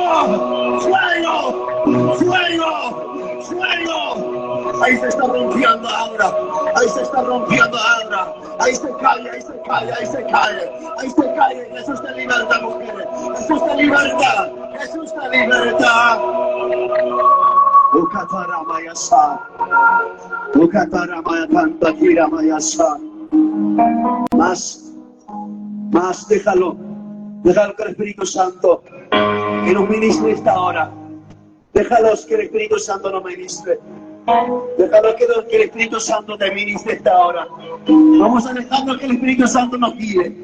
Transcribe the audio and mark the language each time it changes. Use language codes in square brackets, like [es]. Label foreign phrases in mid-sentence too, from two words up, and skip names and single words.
[es] Fuego, fuego. Fuego. Ahí se está rompiendo ahora. Ahí se está rompiendo ahora. Ahí se cae, ahí se cae, ahí se cae. Ahí se cae. Jesús te liberta, mujeres. Jesús te liberta. Jesús te liberta. Ukataramayasa. Ukataramayasa. Más, déjalo. Déjalo que el Espíritu Santo que nos ministre esta hora. Déjalos que el Espíritu Santo nos ministre. Déjalos que el Espíritu Santo te ministre esta hora. Vamos a dejarnos que el Espíritu Santo nos guíe.